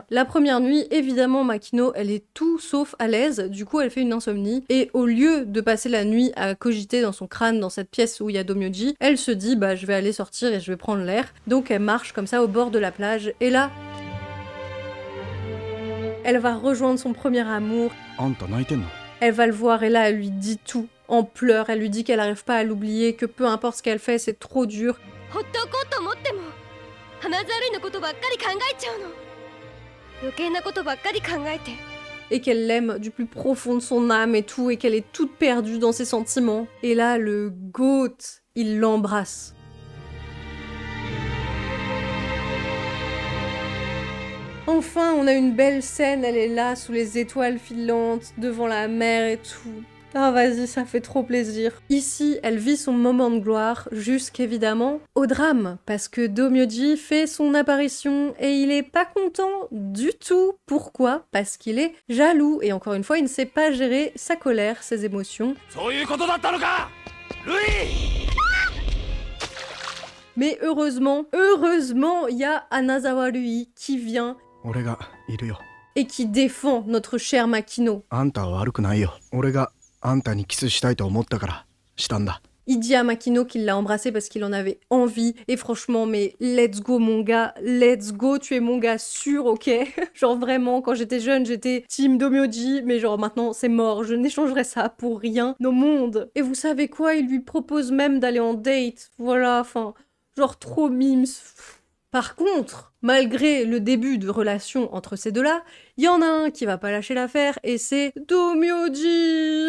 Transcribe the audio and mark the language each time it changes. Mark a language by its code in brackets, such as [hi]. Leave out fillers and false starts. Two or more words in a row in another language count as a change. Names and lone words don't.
[fr] La première nuit, évidemment, Makino, elle est tout sauf à l'aise, du coup elle fait une insomnie, et au lieu de passer la nuit à cogiter dans son crâne, dans cette pièce où il y a Domyoji, elle se dit, bah je vais aller sortir et je vais prendre l'air, donc elle marche comme ça au bord de la plage, et là... elle va rejoindre son premier amour, [ja] あんた泣いてんの？ [fr] elle va le voir, et là elle lui dit tout, en pleurs, elle lui dit qu'elle n'arrive pas à l'oublier, que peu importe ce qu'elle fait, c'est trop dur, [ja] ほっとこうと思っても花ざるいのことばっかり考えちゃうの。余計なことばっかり考えて。 [fr] et qu'elle l'aime du plus profond de son âme et tout, et qu'elle est toute perdue dans ses sentiments. Et là, le GOAT, il l'embrasse. Enfin, on a une belle scène, elle est là, sous les étoiles filantes, devant la mer et tout. Ah vas-y, ça fait trop plaisir. Ici, elle vit son moment de gloire, jusqu'évidemment au drame, parce que Domyoji fait son apparition et il est pas content du tout. Pourquoi? Parce qu'il est jaloux, et encore une fois, il ne sait pas gérer sa colère, ses émotions. [ja] そういうことだったのか？ルイ！ [fr] Mais heureusement, il y a Anazawa Rui qui vient [ja] 俺がいるよ。 [fr] et qui défend notre cher Makino. [ja] あんたは悪くないよ。俺があんたにキスしたいと思ったからしたんだ。 [fr] Il dit à Makino qu'il l'a embrassé parce qu'il en avait envie. Et franchement, mais [en] let's go [fr] mon gars, [en] let's go, [fr] tu es mon gars sûr, ok? Genre vraiment, quand j'étais jeune, j'étais team Domyoji, mais genre maintenant c'est mort, je n'échangerai ça pour rien au monde. Et vous savez quoi? Il lui propose même d'aller en date. Voilà, enfin, genre trop mimes. Par contre, malgré le début de relation entre ces deux-là, il y en a un qui va pas lâcher l'affaire et c'est Domyoji.